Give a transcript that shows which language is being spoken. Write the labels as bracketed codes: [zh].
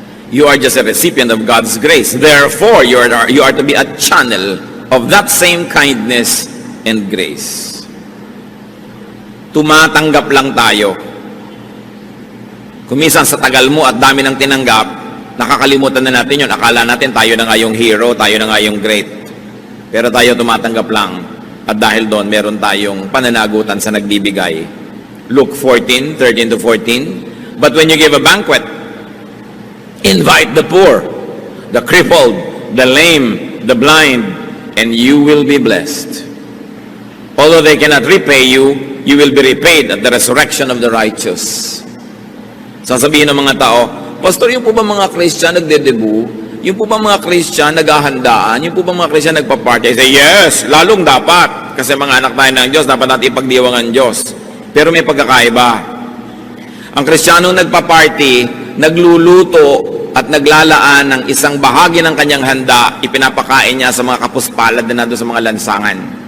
[en] You are just a recipient of God's grace. Therefore, you are to be a channel of that same kindness and grace. [tl] Tumatanggap lang tayo. Kumisan sa tagal mo at dami ng tinanggap, nakakalimutan na natin yun. Akala natin tayo na nga yung hero, tayo na nga yung great. Pero tayo tumatanggap lang. At dahil doon, meron tayong pananagutan sa nagbibigay. Luke 14:13-14. [en] But when you give a banquet, invite the poor, the crippled, the lame, the blind, and you will be blessed. Although they cannot repay you, you will be repaid at the resurrection of the righteous. [tl] Sasabihin ng mga tao, Pastor, yung po ba mga Christian nagdedebu? Yung po ba mga Christian naghahandaan? Yung po ba mga Christian nagpa-party? [en] I say, yes, [tl] lalong dapat. Kasi mga anak tayo ng Diyos, dapat natin ipagdiwang ang Diyos. Pero may pagkakaiba. Ang Kristiyanong nagpa-party, nagluluto at naglalaan ng isang bahagi ng kanyang handa, ipinapakain niya sa mga kapuspalad na nandun sa mga lansangan.